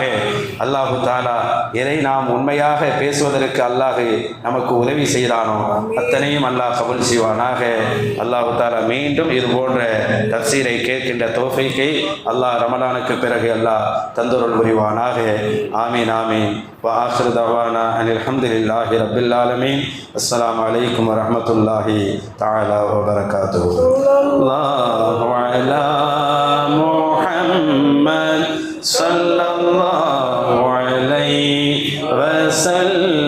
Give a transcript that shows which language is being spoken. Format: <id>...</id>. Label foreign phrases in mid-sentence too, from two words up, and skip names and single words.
<ta>அல்லாஹு தாலா எதை நாம் உண்மையாக பேசுவதற்கு அல்லாஹ் நமக்கு உதவி செய்தானோ அத்தனையும் அல்லாஹ் கபூல் செய்வானாக. அல்லாஹு தாலா மீண்டும் இது போன்ற தஃசீரை கேட்கின்ற தௌஃபீக்கை அல்லாஹ் ரமலானுக்கு பிறகு அல்லாஹ் தந்தருள் புரிவானாக.</ta> <ar>آمين آمين. وآخر دعوانا أن الحمد لله رب العالمين. السلام عليكم ورحمة الله تعالى وبركاته. الله على محمد صلى الله عليه وسلم.</ar>